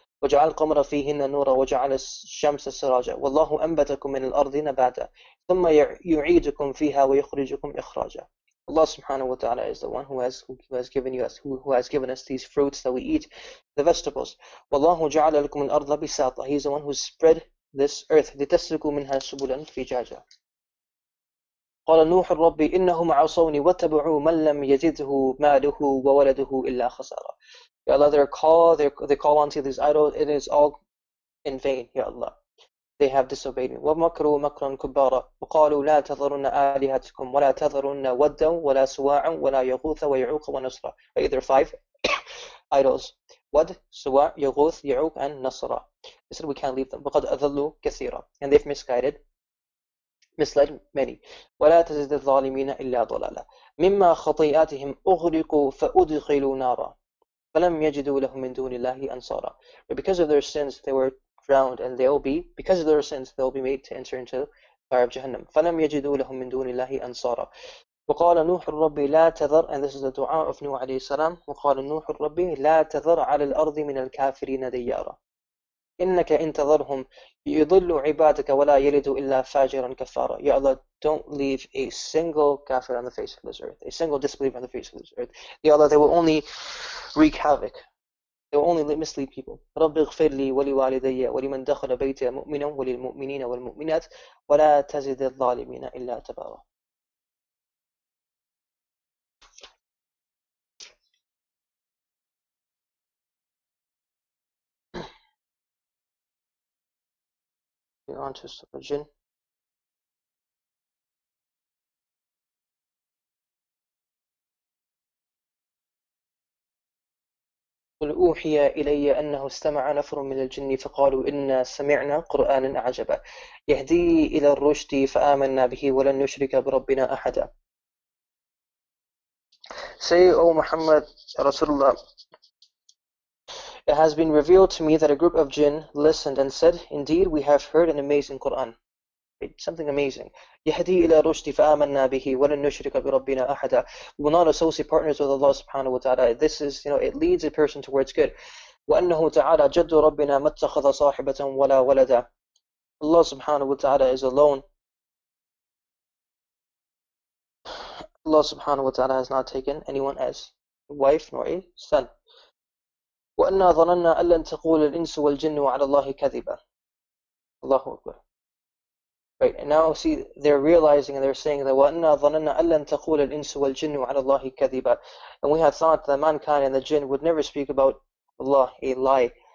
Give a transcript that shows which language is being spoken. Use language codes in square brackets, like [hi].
[ar] وَجَعَلَ الْقَمَرَ فِيهِنَّ نُورًا وَجَعَلَ الشَّمْسَ سِرَاجًا وَاللَّهُ أَنبَتَكُم مِّنَ الْأَرْضِ نَبَاتًا ثُمَّ يُعِيدُكُم فِيهَا وَيُخْرِجُكُم إِخْرَاجًا. [en] Allah Subhanahu wa Ta'ala is the one who has given us these fruits that we eat, the vegetables. [ar] وَاللَّهُ جَعَلَ لَكُمُ الْأَرْضَ بِسَاطًا. [en] He is the one who spread this earth. [ar] لِتَسْلُكُوا مِنْهَا سُبُلًا فِجَاجًا. قال نوح ربي إنهم عصوني واتبعوا من لم يزده ماله وولده إلا خسارة. [en] Ya Allah, they call onto these idols, it is all in vain, Ya Allah. They have disobeyed me. [ar] وَمَكْرُوا مَكْرًا كُبَّارًا وَقَالُوا لَا تَذَرُنَّ آلِهَتَكُمْ وَلَا تَذَرُنَّ وَدًّا وَلَا سُوَاعًا وَلَا يَغُوثَ وَيَعُوقَ وَنَسْرًا. [en] Right, there are 5 idols. Wad, Suwa, Yaghuth, Ya'uq, and Nasra. They said we can't leave them. [ar] وَقَدْ أَذَلُّوا كَثِيرًا. [en] And they've misled many. [ar] وَلَا تَزِدِ الظَّالِمِينَ إِلَّا ضَلَالًا مِمَّا خَطِيئَاتِهِمْ أُغْرِقُوا فَأُدْخِلُوا نَارًا فَلَمْ يَجِدُوا لَهُم مِّن دُونِ اللَّهِ أَنصَارًا. [en] But because of their sins they were drowned, and because of their sins they'll be made to enter into fire of Jahannam. [ar] فَلَمْ يَجِدُوا لَهُم مِّن دُونِ اللَّهِ أَنصَارًا. وقال نوح ربي لا تذر, [en] and this is the dua of Nuh alayhi salam. [ar] وقال نوح ربي لا تذر على الأرض من الكافرين ديارا إنك إن تذرهم يضل عبادك ولا يلد إلا فاجرا كفارا. [en] Ya Allah, don't leave a single kafir on the face of this earth, a single disbeliever on the face of this earth. Ya Allah, they will only wreak havoc. They will only mislead people. [ar] رب اغفر لي ولوالدي ولمن دخل بيتي مؤمنا وللمؤمنين والمؤمنات ولا تزد الظالمين إلا تبارا. [en] We're on to Surah Jinn. [ar] قل أوحي إلي أنه استمع نفر من الجن فقالوا إنا سمعنا قرآنا عجبا يهدي إلى الرشد فآمنا به ولن نشرك بربنا أحدا. [en] Say, O Muhammad, Rasulullah, it has been revealed to me that a group of jinn listened and said, indeed we have heard an amazing Quran. Something amazing. [ar] يهدي إلى الرشد فآمنا به ولن نشرك بربنا أحدا. [en] We will not associate partners with Allah subhanahu wa ta'ala. This is, it leads a person towards good. [ar] وأنه تعالى جد ربنا ما اتخذ صاحبة ولا ولدا. [en] Allah subhanahu wa ta'ala is alone. Allah subhanahu wa ta'ala has not taken anyone as a wife nor a son. [ar] وأنا ظننا أن لن تقول الإنس والجن على الله كذبا. Allahu Akbar. [en] Right, and now see, they're realizing and they're saying that [ar] وَأَنَّا ظَنَنَّا أَلَّنْ تَقُولَ الْإِنسُ وَالْجِنُّ عَلَى اللَّهِ كَذِبًا. [en] And we had thought that mankind and the jinn would never speak about Allah a lie.